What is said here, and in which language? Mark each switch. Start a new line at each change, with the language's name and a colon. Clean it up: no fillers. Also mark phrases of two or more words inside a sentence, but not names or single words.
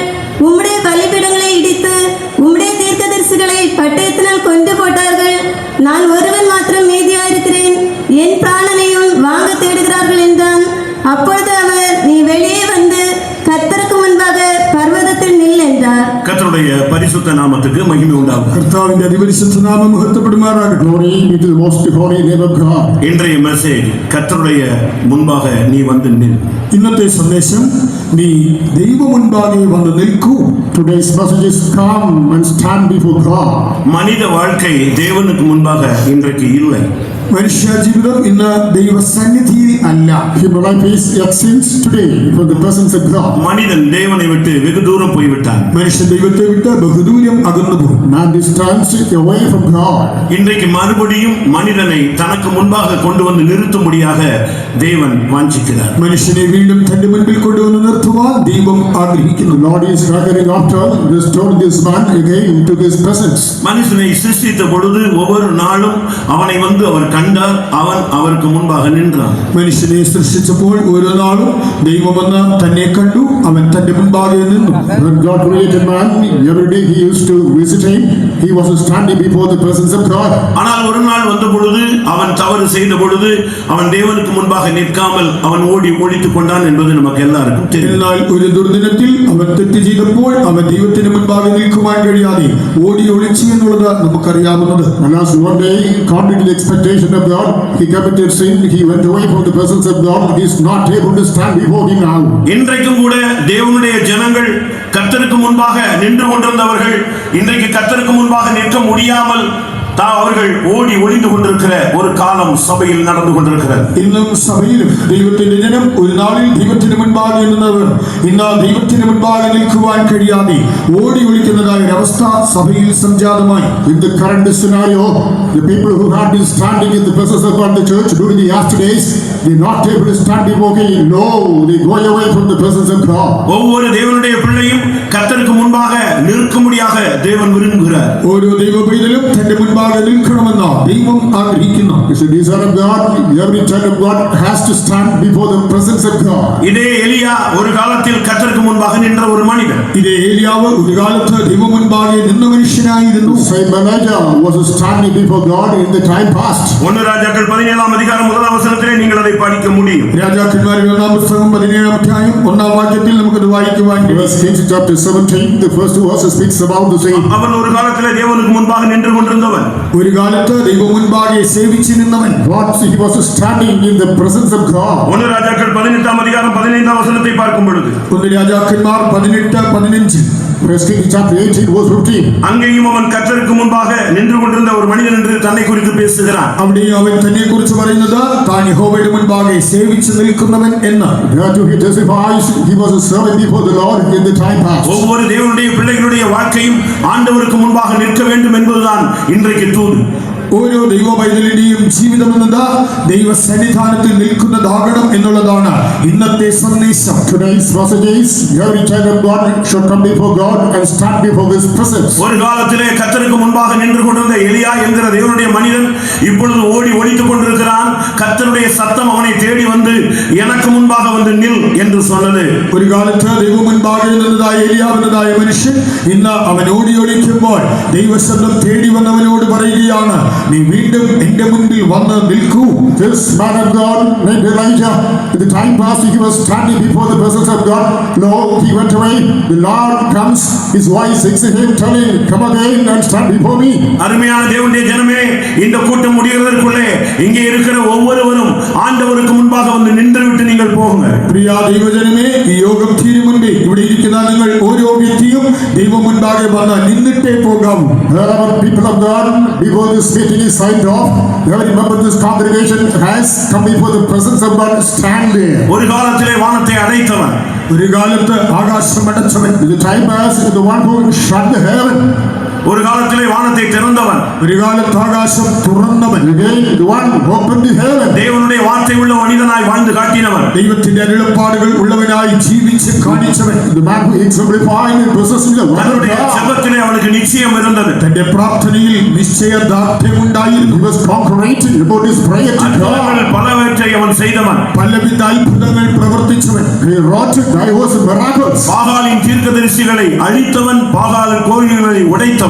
Tamil: உம்முடைய பலிபீடங்களை இடித்து உம்முடைய தீர்க்கதரிசிகளை பட்டயத்தினால் கொண்டு போட்டார்கள். நான் ஒருவன் மாத்திரம் மீதியாயிருக்கிறேன். என் பிராணனையும் வாங்க தேடுகிறார்கள் என்றான். அப்பொழுது அவர், நீ வெளியே வந்து கர்த்தருக்கு முன்பாக பர்வதத்தில் நில் என்றார். கர்த்தருடைய பரிசுத்த நாமத்துக்கு மகிமை உண்டாகும்.
Malayalam: കർത്താവിന്റെ അതിപരിശുദ്ധ നാമം മഹത്വപ്പെടുമാറാകട്ടെ.
English: Glory be to the most holy name of God.
Tamil: இன்றைய மெசேஜ் கர்த்தருடைய முன்பாக நீ வந்து நில்.
Malayalam: ഇന്നത്തെ സന്ദേശം, നീ ദൈവ മുൻപാകെ വന്ന് നിൽക്കൂ.
English: Today's message is come and stand before God.
Tamil: மனித வாழ்க்கை தேவனுக்கு முன்பாக இன்றைக்கு இல்லை.
Malayalam: മനുഷ്യ ജീവിതം ഇന്ന് ദൈവ സന്നിധിയിൽ അല്ല.
English: Human life is extinct today from the presence of God.
Tamil: மனிதன் தேவனை விட்டு வெகு தூரம் போய்விட்டான்.
Malayalam: മനുഷ്യൻ ദൈവത്തെ വിട്ട് ബഹുദൂരം അകന്നു പോകും.
English: Man distanced away from God.
Tamil: இன்றைக்கு மறுபடியும் மனிதனை தனக்கு முன்பாக கொண்டு வந்து நிறுத்தும்படியாக தேவன் வாஞ்சிக்கிறார்.
Malayalam: മനുഷ്യനെ വീണ്ടും തന്റെ മുൻപിൽ കൊണ്ടുവന്ന് നിർത്തുവാൻ ദൈവം ആഗ്രഹിക്കുന്നു.
English: The Lord is reckoning after restoring this man again to his presence.
Tamil: மனுஷனை சிருஷ்டித்த பொழுது ஒவ்வொரு நாளும் அவனை வந்து அவர் கண்டார். அவன் அவருக்கு முன்பாக நின்றான்.
Malayalam: മനുഷ്യനെ സൃഷ്ടിച്ചപ്പോൾ ഓരോ നാളും ദൈവം വന്ന് തന്നെ കണ്ടു. അവൻ തന്റെ മുൻപാകെ നിന്നു.
English: When God created man, every day he used to visit him. He was standing before the presence of God.
Tamil: ஆனால் ஒரு நாள் வந்த பொழுது அவன் தவறு செய்த பொழுது அவன் தேவனுக்கு முன்பாக நிற்காமல் அவன் ஓடி ஒளித்துக் கொண்டான் என்பது நமக்கு எல்லாருக்கும் தெரியும்.
Malayalam: എന്നാൽ ഒരു ദുർദിനത്തിൽ അവൻ തെറ്റ് ചെയ്തപ്പോൾ അവൻ ദൈവത്തിന് മുൻപാകെ നിൽക്കുവാൻ കഴിയാതെ ഓടി ഒളിച്ചു എന്നുള്ളത് നമുക്കറിയാവുന്നത്.
English: And as one day, contrary to the expectation of God, he committed sin. He went away from the presence of God. He is not able to stand before him now.
Tamil: இன்றைக்கும் கூட தேவனுடைய ஜனங்கள் கர்த்தருக்கு முன்பாக நின்று கொண்டிருந்தவர்கள் இன்றைக்கு கர்த்தருக்கு முன்பாக நிற்க முடியாமல் அவர்கள் ஓடி ஒளிந்து கொண்டிருக்கிற ஒரு காலம் சபையில் நடந்து கொண்டிருக்கிறது.
Malayalam: ഇന്നും സഭയിലും ദൈവത്തിന്റെ ജനം ഒരു നാളിൽ ദൈവത്തിന് മുൻപാകെ നിന്നവർ ഇന്ന് ദൈവത്തിന് മുൻപാകെ നിൽക്കുവാൻ കഴിയാതെ ഓടി ഒളിക്കുന്നതായ ഒരവസ്ഥ സഭയിൽ സംജാതമായി.
English: In the current scenario, the people who had been standing in the presence of God in the church during the last days, they are not able to stand before him. No, they go away from the presence of God.
Tamil: ஒவ்வொரு தேவனுடைய பிள்ளையும் கர்த்தருக்கு முன்பாக நிற்கும்படியாக தேவன் விரும்புகிறார்.
Malayalam: ഓരോ ദൈവ പൈതലും തന്റെ മുൻപാകെ മുൻപാകെ നിൽക്കണമെന്ന് ദൈവം ആഗ്രഹിക്കുന്നു.
English: It's a desire of God. Every child of God has to stand before the presence of God.
Tamil: இதே எலியா ஒரு காலத்தில் கர்த்தருக்கு முன்பாக நின்ற ஒரு மனிதன்.
Malayalam: ഇതേ ഏലിയാവ് ഒരു കാലത്ത് ദൈവം മുൻപാകെ നിന്ന മനുഷ്യനായിരുന്നു.
English: Same Elijah was standing before God in the time past.
Tamil: 1 രാജാക്കൾ 17 அதிகாரம் 1 வசனத்திலே நீங்கள் அதை படிக்க முடியும்.
Malayalam: രാജാക്കന്മാരുടെ 1-ാം പുസ്തകം 17-ാം അധ്യായം 1-ാം വാക്യത്തിൽ നമുക്കത് വായിക്കുവാൻ കഴിയും.
English: First Kings chapter 17, the first two verses speaks about the same.
Tamil: அவன் ஒரு காலத்திலே தேவனுக்கு முன்பாக நின்று கொண்டிருந்தவன்.
Malayalam: ഒരു കാലത്ത് ദൈവം മുൻപാകെ സേവിച്ചു നിന്നവൻ.
English: What he was standing in the presence of God.
Tamil: 1 ராஜாக்கள் 18 அதிகாரம் 15 வசனத்தை பார்க்கும் பொழுது
Malayalam: 1 രാജാക്കന്മാർ 18:15
English: First Kings chapter 18 verse 15.
Tamil: அங்கேயும் அவன் கர்த்தருக்கு முன்பாக நின்று கொண்டிருந்த ஒரு மனிதன் என்று தன்னை குறித்து பேசுகிறான்.
Malayalam: അവിടെയും അവൻ തന്നെ കുറിച്ച് പറയുന്നത് താൻ യഹോവയുടെ മുൻപാകെ സേവിച്ചു നിൽക്കുന്നവൻ എന്ന്.
English: There too he testifies he was a servant before the Lord in the time past.
Tamil: ஒவ்வொரு தேவனுடைய பிள்ளைகளுடைய வாழ்க்கையும் ஆண்டவருக்கு முன்பாக நிற்க வேண்டும் என்பதுதான் இன்றைக்கு தூது.
Malayalam: ഓരോ ദൈവ പൈതലിന്റെയും ജീവിതം എന്നത് ദൈവ സന്നിധാനത്തിൽ നിൽക്കുന്നതാകണം എന്നുള്ളതാണ് ഇന്നത്തെ സന്ദേശം.
English: Today's message is every child of God should come before God and stand before His presence.
Tamil: ஒரு காலத்திலே கர்த்தருக்கு முன்பாக நின்று கொண்டிருந்த எலியா என்கிற தேவனுடைய மனிதன் இப்பொழுது ஓடி ஒளித்துக் கொண்டிருக்கிறான். கர்த்தருடைய சத்தம் அவனை தேடி வந்து எனக்கு முன்பாக வந்து நில் என்று சொன்னது.
Malayalam: ഒരു കാലത്ത് ദൈവം മുൻപാകെ നിന്നതായ ഏലിയാവെന്നതായ മനുഷ്യൻ ഇന്ന് അവൻ ഓടി ഒളിക്കുമ്പോൾ ദൈവശബ്ദം തേടി വന്നവനോട് പറയുകയാണ്, നീ വീണ്ടും എന്റെ മുൻപിൽ വന്ന് നിൽക്കൂ.
English: This man of God named Elijah, in the time past he was standing before the presence of God. No, he went away. The Lord comes, his voice sings to him, telling, come again and stand before me.
Tamil: அருமையான தேவனுடைய ஜனமே, இந்த கூட்டம் முடிகிறதற்குள்ளே இங்கே இருக்கிற ஒவ்வொருவரும் ஆண்டவருக்கு முன்பாக வந்து நின்றுவிட்டு நீங்கள் போகுங்க.
Malayalam: പ്രിയ ദൈവജനമേ, ഈ യോഗം തീരും മുൻപേ ഇവിടെ ഇരിക്കുന്ന നിങ്ങൾ ഓരോ വ്യക്തിയും ദൈവം മുൻപാകെ വന്ന് നിന്നിട്ടേ പോകാവൂ.
English: Wherever people of God, before this meeting is signed off, every member of this congregation has come before the presence of God, stand there.
Tamil: ஒரு காலத்திலே வானத்தை அடைத்தவன்,
Malayalam: ഒരു കാലത്ത് ആകാശം അടച്ചവൻ,
English: The time past is the one who shut the heaven.
Tamil: ஒரு காலத்திலே வானத்தை திறந்தவன்,
Malayalam: ഒരു കാലത്ത് ആകാശം തുറന്നവൻ,
English: Again, the one who opened the heaven.
Tamil: தேவனுடைய வார்த்தை உள்ள மனிதனாய் வாழ்ந்து காட்டினவன்,
Malayalam: ദൈവത്തിന്റെ അരുളപ്പാടുകൾ ഉള്ളവനായി ജീവിച്ച് കാണിച്ചവൻ,
English: The man who exemplified and possessing the word of
Tamil: தன்னுடைய
English: God.
Tamil: ஜெபத்திலே அவனுக்கு நிச்சயம் இருந்தது.
Malayalam: തന്റെ പ്രാർത്ഥനയിൽ നിശ്ചയദാർഢ്യമുണ്ടായിരുന്നു.
English: He was concurrent about his prayer to
Tamil: அற்புதங்கள்
English: God.
Tamil: பலவற்றை அவன் செய்தவன்.
Malayalam: പലവിധ അത്ഭുതങ്ങൾ പ്രവർത്തിച്ചവൻ.
English: He wrought diverse miracles.
Tamil: பாகாலின் தீர்க்கதரிசிகளை அழித்தவன், பாகாலின் கோயில்களை உடைத்தவன்.